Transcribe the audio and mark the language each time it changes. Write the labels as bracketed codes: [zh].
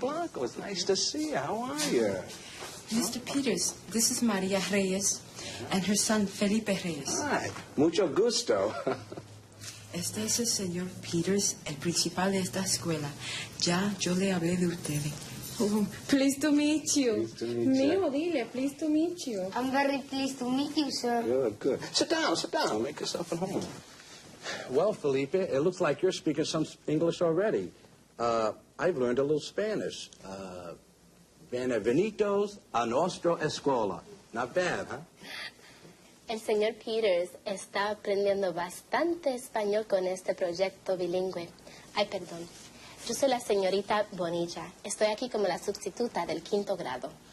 [en] Blanco, it's nice to see you. How are you? Mr. Peters, this is Maria Reyes and her son Felipe Reyes. [es] Hi. Mucho gusto. Este es el señor Peters, el principal de esta escuela. Ya yo le hablé de ustedes. [en] Oh, pleased to meet you. Pleased to meet you. [es] Mijo, dile, [en] pleased to meet you. I'm very pleased to meet you, sir. Good. Sit down. Make yourself at home. Well, Felipe, it looks like you're speaking some English already. I've learned a little Spanish. [es] Bienvenidos a nuestra escuela. [en] Not bad, huh? [es] El señor Peters está aprendiendo bastante español con este proyecto bilingüe. Ay, perdón. Yo soy la señorita Bonilla. Estoy aquí como la sustituta del 5º grado.